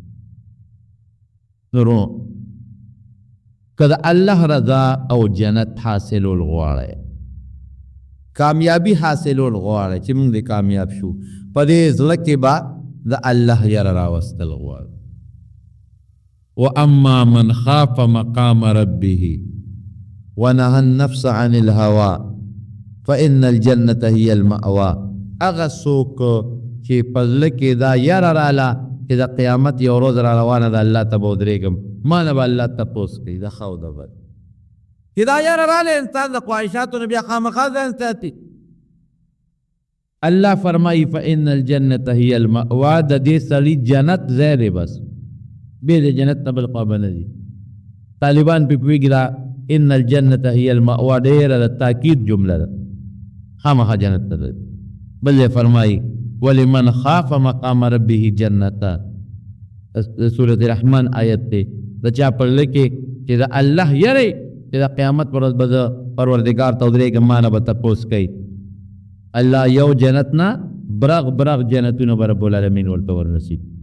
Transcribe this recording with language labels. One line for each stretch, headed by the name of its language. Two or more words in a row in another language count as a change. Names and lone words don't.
Pashto: نورو که د الله رضا او جنت حاصلول غواړئ کامیابی حاصلول غواړئ چې موږ دې کامیاب شو په دې زړه کې به د الله یره راوستل غواړو
Arabic: واما من خاف مقام ربه ونهى النفس عن الهوى فإن الجنة هي المأوى
Pashto: اغه څوک چې په زړه کې دا یره راله چې د قیامت یو ورځ را روانه ده الله ته به ودرېږم ما نه به الله تپوس کوي د ښه او د بد چې دا یره راله انسان د خواهشاتو نه بیا خامخا ځان ساتي الله فرمایي
Arabic: فإن الجنة هي المأوى
Pashto: د دې سړي جنت ځای دی بس بې د جنت نه بل خوا به نه دي طالبان پې پوهېږي دا
Arabic: ان الجنة هي المأوى
Pashto: ډېره د تاکید جمله ده خامخا جنت ته ده بل ځای فرمایي
Arabic: ولمن خاف مقام ربه جنتا
Pashto: سورة رحمان آیت دی د چا په زړه کې چې د الله یری چې د قیامت پر ورځ به زه پروردګار ته ودرېږم ما نه به تپوس کوي الله یو جنت نه برغ برغ جنتونه به
Arabic: رب العالمین
Pashto: ورته ورنصیب